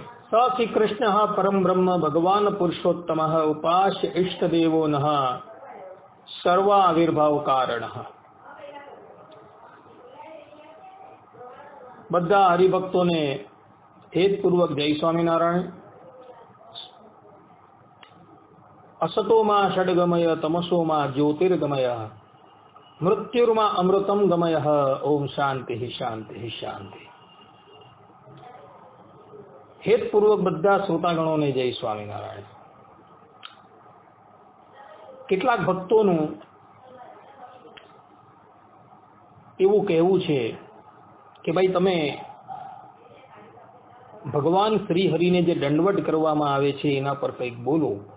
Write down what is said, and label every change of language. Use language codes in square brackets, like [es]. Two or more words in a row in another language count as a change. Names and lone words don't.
[sa] स श्रीकृष्णः परम ब्रह्म भगवान पुरुषोत्तमः उपास्य इष्टदेवो नः सर्वाविर्भाव कारणः। [gu] બધા હરિભક્તોને હેતપૂર્વક જય સ્વામિનારાયણ। [sa] असतोमा षड्गमय तमसोमा ज्योतिर्गमय मृत्युर्मा अमृतम गमय। ओम शांति शांति शांति। [gu] હેતપૂર્વક બધા શ્રોતાગણોને જય સ્વામિનારાયણ। કેટલાક ભક્તોનું એવું કહેવું છે કે ભાઈ તમે ભગવાન શ્રી હરિને જે દંડવટ કરવામાં આવે છે એના પર કંઈક બોલો।